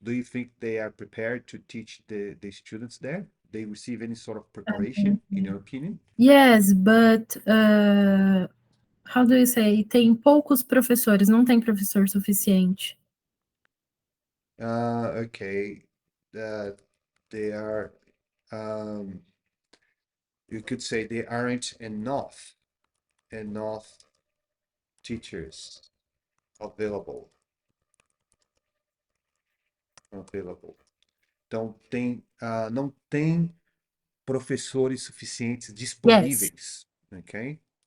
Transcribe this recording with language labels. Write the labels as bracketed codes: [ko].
[en] Do you think they are prepared to teach the students there? They receive any sort of preparation, in your opinion? Yes, but how do you say? [pt] Tem poucos professores, não tem professor suficiente. [en] Okay. They are, you could say they aren't enough teachers available. [pt] Então não tem professores suficientes disponíveis, ok?